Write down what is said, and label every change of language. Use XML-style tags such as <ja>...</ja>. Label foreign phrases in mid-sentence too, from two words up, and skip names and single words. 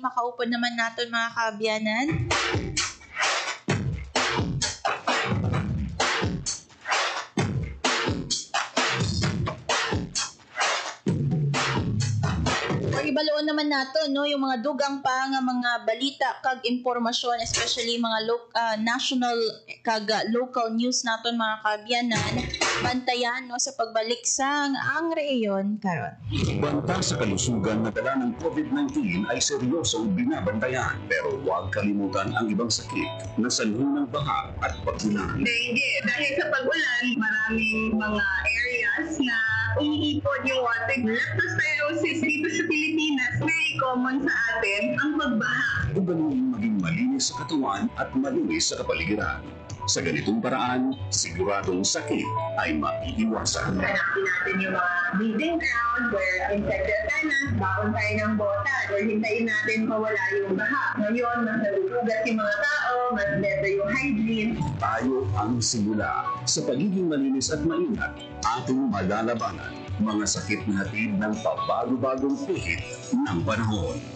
<hil>Makaupod naman naton mga kaabyanan. Ibaloon naman nato, no, yung mga dugang pa nga mga balita kag impormasyon, especially mga national kag</hil> <en>local news</en> <hil>naton mga kaabyanan. Bantayan, no, sa pagbalik sang ang rehiyon karon.</hil> <tl>Banta sa kalusugan na dala ng COVID-19 ay seryosong binabantayan, pero huwag kalimutan ang ibang sakit na sanhi ng baha at pagkunan. Dengue. Dahil sa pag-ulan, maraming mga areas na umiipon yung water. Leptospirosis dito sa Pilipinas, very common sa atin ang pagbaha. Ugaling maging malinis sa katawan at malinis sa kapaligiran. Sa ganitong paraan, siguradong sakit ay maiiwasan. Hanapin natin yung mga</tl> <en>breeding ground where infected tenants,</en> <tl>baon tayo ng bota, or hintayin natin mawala yung baha. Ngayon, mas nalutugas yung mga tao, mas better yung hygiene. Tayo ang simula. Sa pagiging malinis at maingat, ating malalabanan mga sakit na hatid ng pabago-bagong pihit ng panahon.</tl>